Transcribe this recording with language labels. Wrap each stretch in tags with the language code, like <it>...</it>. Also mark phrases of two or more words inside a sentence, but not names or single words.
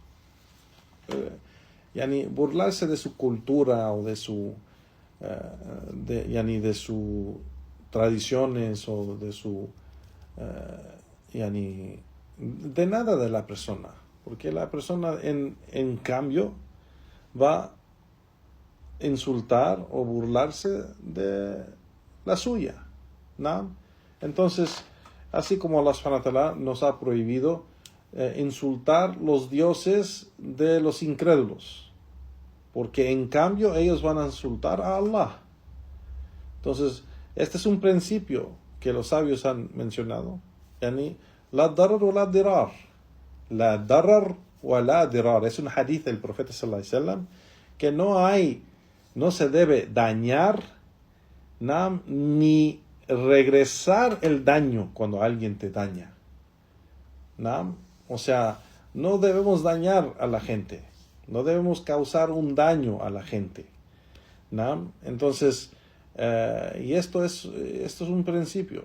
<es>burlarse de su cultura o de su de sus tradiciones o de su de nada de la persona, porque la persona en cambio va a insultar o burlarse de la suya, ¿no? Entonces Así como Allah</es> <ar>سبحانه وتعالى</ar> <es>nos ha prohibido insultar los dioses de los incrédulos, porque en cambio ellos van a insultar a Allah. Entonces, este es un principio que los sabios han mencionado.</es> <ar>يعني لا ضرر o لا ضرار لا ضرر o لا ضرار.</ar> <es>Es un hadith del profeta</es> <ar>صلى الله عليه وسلم</ar> <es>que no se debe dañar ni regresar el daño cuando alguien te daña. O sea, no debemos dañar a la gente. No debemos causar un daño a la gente. Entonces, y esto es un principio.</es>